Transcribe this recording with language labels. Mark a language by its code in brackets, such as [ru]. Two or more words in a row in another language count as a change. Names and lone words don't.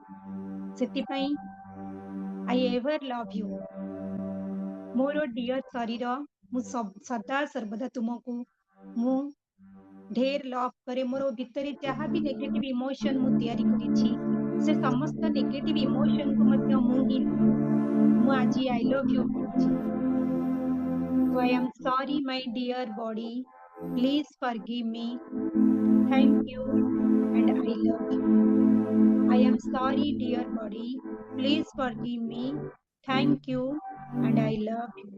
[or] ସେଥିପାଇଁ [en] I ever love you [or] ମୋର ଡିୟର ଶରୀର। ମୁଁ ସଦା ସର୍ବଦା ତୁମକୁ ମୁଁ ଢେର ଲଭ୍ କରେ। ମୋର ଭିତରେ ଯାହା ବି [en] negative emotion [or] ମୁଁ ତିଆରି କରିଛି ସେ ସମସ୍ତ [en] negative emotion [or] କୁ ମଧ୍ୟ ମୁଁ ଆଜି [en] I love you [or] କହୁଛି। [en] So I am sorry my dear body, please forgive me। Thank you and I love you. I am sorry, dear body. Please forgive me. Thank you and I love you.